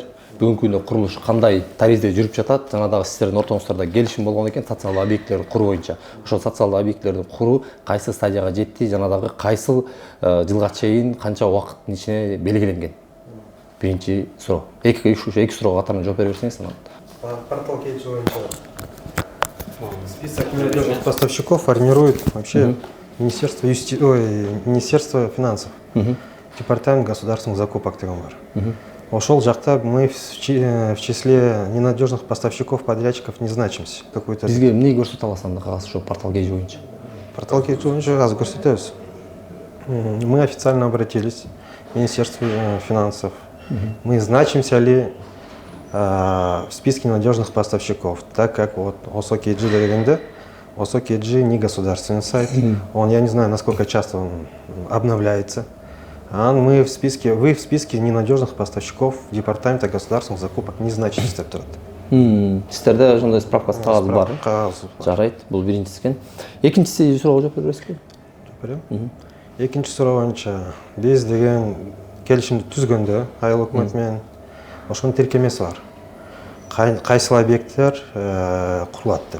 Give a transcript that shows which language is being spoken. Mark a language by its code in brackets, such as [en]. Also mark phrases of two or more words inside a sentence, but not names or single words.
[ky] Бүгүнкү күндө курулуш кандай таризде жүрүп жатат? Жана дагы сиздердин ортоңуздарда келишим болгон экен социалдык объектилерди куруу боюнча. Ошол социалдык объектилерди куруу кайсы стадияга жетти, жана дагы кайсыл жылга чейин канча убакыттын ичине белгиленген? Биринчи суроо. Эки суроого катарынан жооп бере берсеңиз анан. [ru] Портал KG боюнча список ненадежных поставщиков формирует вообще Министерство финансов, Департамент государственных закупок [ky] деген бар. Ошол жакта [ru] мы в числе ненадежных поставщиков, подрядчиков не значимся. [ky] Бизге эмне көрсөтө аласыз анда кагаз ошо портал KG боюнча? Портал KG боюнча кагаз көрсөтөбүз. [ru] Мы официально обратились в Министерство финансов. Мы значимся ли в списке надежных поставщиков, так как вот ОСО KG дегенде, ОСО KG не государственный сайт, он, я не знаю, насколько часто он обновляется. Вы в списке ненадежных поставщиков Департамента государственных закупок не значитесь [ky] деп турат. Сиздерде ошондой справкасы кагаз бар. Жарайт, бул биринчиси экен. Экинчиси суроого жооп бересизби? Жооп берем. Экинчи суроо боюнча биз деген келишимди түзгөндө айыл өкмөтү менен ошонун тиркемеси бар. Кайсыл объекттер курулат деп.